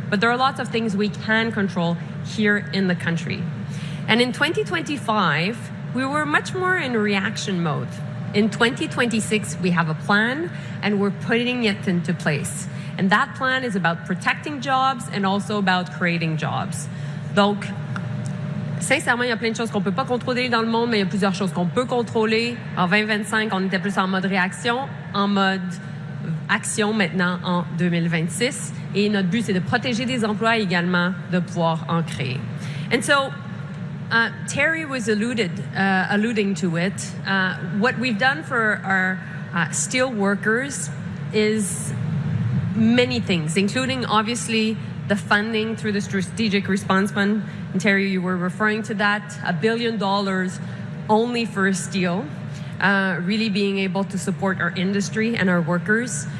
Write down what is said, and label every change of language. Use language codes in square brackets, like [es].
[en] But there are lots of things we can control here in the country. And in 2025, we were much more in reaction mode. In 2026, we have a plan, and we're putting it into place. And that plan is about protecting jobs and also about creating jobs. [fr] Donc, sincèrement, il y a plein de choses qu'on ne peut pas contrôler dans le monde, mais il y a plusieurs choses qu'on peut contrôler. En 2025, on était plus en mode réaction, en mode action maintenant en 2026. Et notre but, c'est de protéger des emplois et également de pouvoir en créer. [en] And so, Terry was alluding to it. What we've done for our steel workers is many things, including obviously the funding through the Strategic Response Fund. And Terry, you were referring to that, $1 billion only for steel, really being able to support our industry and our workers.